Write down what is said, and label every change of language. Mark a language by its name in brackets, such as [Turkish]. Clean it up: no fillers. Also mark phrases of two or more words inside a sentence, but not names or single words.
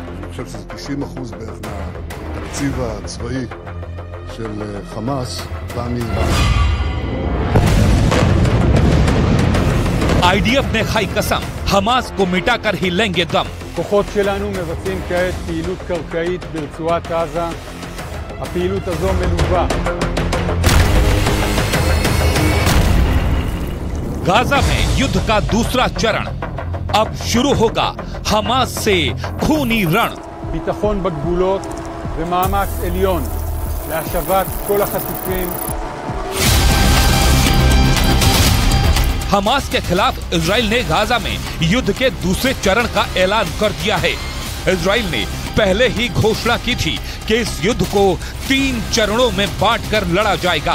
[Hebrew] אני חושב שזה 90% בערך מהתקציב הצבאי של חמאס בא מאיראן. [Hindi] आईडीएफ ने खाई कसम, हमास को मिटाकर ही लेंगे दम। [Hebrew] כוחות שלנו מבצעים כעת פעילות קרקעית ברצועת עזה. הפעילות הזו מלווה. [Hindi] गाजा में युद्ध का दूसरा चरण अब शुरू होगा, हमास से खूनी रण। [Hebrew] ביטחון בגבולות ומאמץ עליון להשבת כל החטופים. [Hindi] हमास के खिलाफ इजराइल ने गाजा में युद्ध के दूसरे चरण का ऐलान कर दिया है। इजराइल ने पहले ही घोषणा की थी कि इस युद्ध को 3 चरणों में बांटकर लड़ा जाएगा।